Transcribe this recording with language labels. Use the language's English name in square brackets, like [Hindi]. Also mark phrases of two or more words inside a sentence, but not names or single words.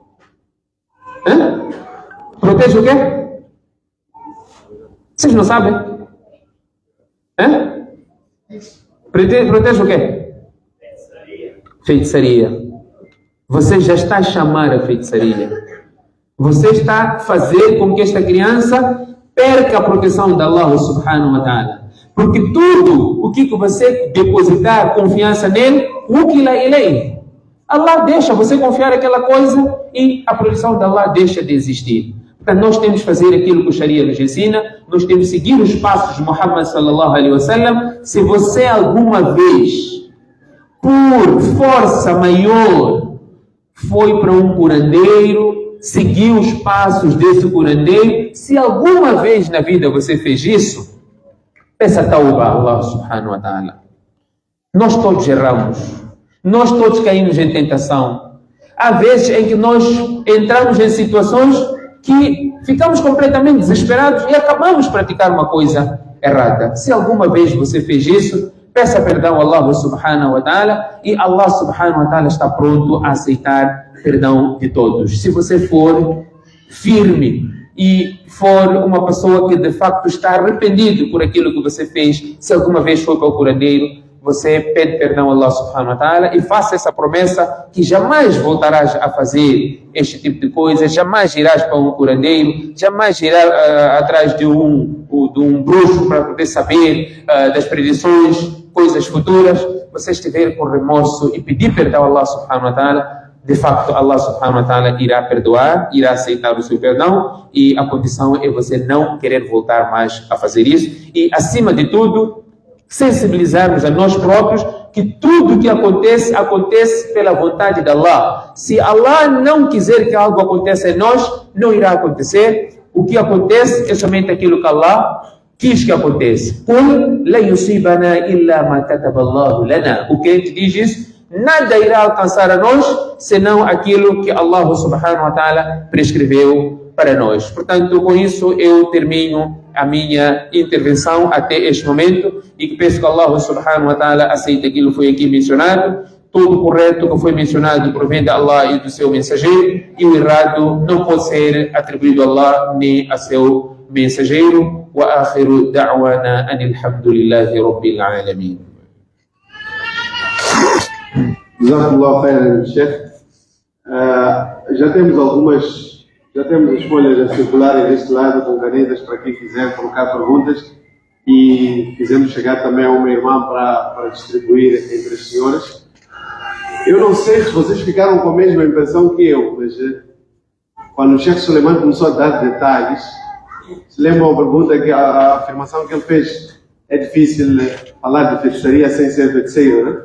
[Portuguese] Protege o quê? Vocês não sabem? Protege o quê? Feitiçaria. Você já está a chamar a feitiçaria. Você está a fazer com que esta criança perca a proteção de [Arabic] الله سبحانه وتعالى. [Portuguese] Porque tudo o que você depositar confiança nele, [Arabic] وكل إليه, [Portuguese] Allah deixa você confiar naquela coisa e a proteção de Allah deixa de existir. Portanto, nós temos que fazer aquilo que o Sharia nos ensina, nós temos que seguir os passos de Muhammad [Arabic] صلى الله عليه وسلم. [Portuguese] Se você alguma vez, por força maior, foi para um curandeiro, seguiu os passos desse curandeiro, se alguma vez na vida você fez isso, peça tauba a [Arabic] الله سبحانه وتعالى. [Portuguese] Nós todos erramos, nós todos caímos em tentação. Há vezes em que nós entramos em situações que ficamos completamente desesperados e acabamos de praticar uma coisa errada. Se alguma vez você fez isso, peça perdão a [Arabic] الله سبحانه وتعالى, [Portuguese] e [Arabic] الله سبحانه وتعالى [Portuguese] está pronto a aceitar perdão de todos. Se você for firme e for uma pessoa que de facto está arrependido por aquilo que você fez, se alguma vez foi para o curandeiro, você pede perdão a [Arabic] الله سبحانه وتعالى [Portuguese] e faça essa promessa que jamais voltarás a fazer este tipo de coisa, jamais irás para um curandeiro, jamais irás atrás de um bruxo para poder saber das predições, coisas futuras. Você estiver com remorso e pedir perdão a [Arabic] الله سبحانه وتعالى, [Portuguese] de facto [Arabic] الله سبحانه وتعالى [Portuguese] irá perdoar, irá aceitar o seu perdão, e a condição é você não querer voltar mais a fazer isso. E acima de tudo, sensibilizarmos a nós próprios que tudo que acontece, acontece pela vontade de Allah. Se Allah não quiser que algo aconteça em nós, não irá acontecer. O que acontece é somente aquilo que Allah quis que aconteça. [Arabic] قل لن يصيبنا إلا ما كتب الله لنا. [Portuguese] O crente diz isso: nada irá alcançar a nós senão aquilo que [Arabic] الله سبحانه وتعالى [Portuguese] prescreveu para para nós. Portanto, com isso eu termino a minha intervenção até este momento e que peço que [Arabic] الله سبحانه وتعالى [Portuguese] aceite aquilo que foi aqui mencionado. Tudo correto que foi mencionado provém de Allah e do seu mensageiro, e o errado não pode ser atribuído a Allah nem a seu mensageiro. [Arabic] وآخر دعوانا أن الحمد لله رب العالمين. جزاكم الله خيرا، شيخ. [Portuguese] Já temos as folhas a circularem deste lado com canetas para quem quiser colocar perguntas, e fizemos chegar também a uma irmã para distribuir entre as senhoras. Eu não sei se vocês ficaram com a mesma impressão que eu, mas quando o Sheikh Suleiman começou a dar detalhes, se lembram a pergunta, a afirmação que ele fez: é difícil falar de feitiçaria sem ser feiticeiro, né?